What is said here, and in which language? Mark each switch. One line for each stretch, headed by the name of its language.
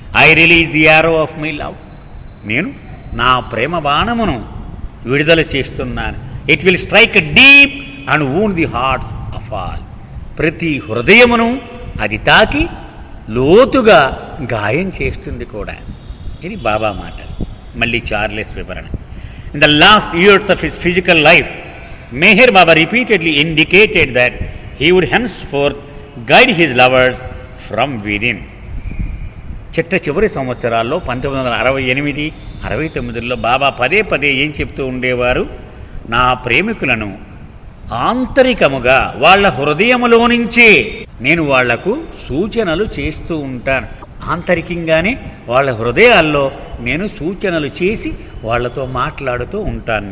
English: I release the arrow of my love.
Telugu: నేను నా ప్రేమ బాణమును విడుదల చేస్తున్నాను.
English: It will strike deep and wound the hearts of all.
Telugu: ప్రతి హృదయమును అది తాకి లోతుగా గాయం చేస్తుంది కూడా. ఇది బాబా మాట. మళ్ళీ చార్లెస్ వివరణ.
English: In the last years of his physical life, Meher Baba repeatedly indicated that he would henceforth guide his lovers from within.
Telugu: చివరి సంవత్సరాల్లో 1968, 69లో బాబా పదే పదే ఏం చెప్తూ ఉండేవారు? నా ప్రేమికులను ఆంతరికముగా వాళ్ళ హృదయములో నుంచే నేను వాళ్లకు సూచనలు చేస్తూ ఉంటాను. ఆంతరికంగానే వాళ్ళ హృదయాల్లో నేను సూచనలు చేసి వాళ్లతో మాట్లాడుతూ ఉంటాను.